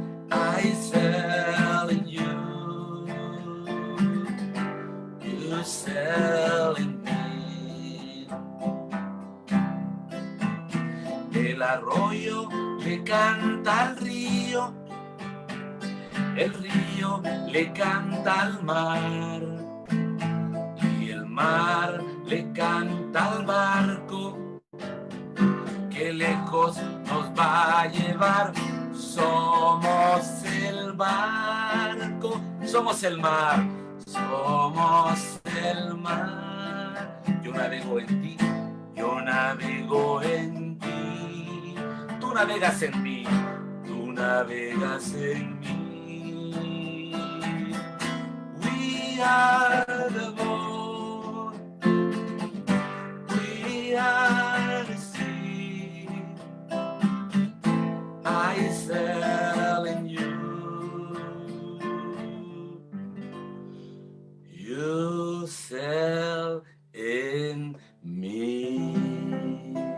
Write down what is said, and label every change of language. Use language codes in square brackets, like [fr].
[en] I sail in you, you sail in me. [es] El arroyo le canta al río, el río le canta al mar, y el mar le canta al barco, que lejos nos va a llevar. Somos el barco, somos el mar, somos el mar. Yo navego en ti, yo navego en ti. Tú navegas en mí, tú navegas en mí. [en] We are the boat, we are the sea. I sail in you, you sail in me.